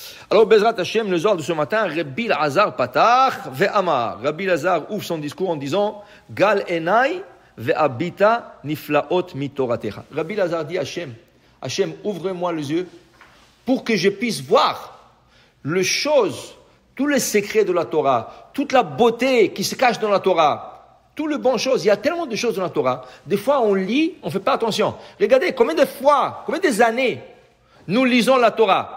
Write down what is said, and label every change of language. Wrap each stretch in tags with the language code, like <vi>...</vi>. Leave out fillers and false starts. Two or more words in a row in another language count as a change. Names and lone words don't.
<fr>Alors,</fr> <he>בעזרת השם,</he> <fr>le soir de ce matin,</fr> <he>רבי לזר פתח ואמר.</he> <fr>Rabbi Lazar ouvre son discours en disant,</fr> <he>גל עיני ואביטה נפלאות מתורתך.</he> <fr>Rabbi Lazar dit Hashem, ouvre-moi les yeux pour que je puisse voir les choses, tous les secrets de la Torah, toute la beauté qui se cache dans la Torah, toutes les bonnes choses. Il y a tellement de choses dans la Torah. Des fois, on lit, on ne fait pas attention. Regardez, combien de fois, combien des années nous lisons la Torah.</fr>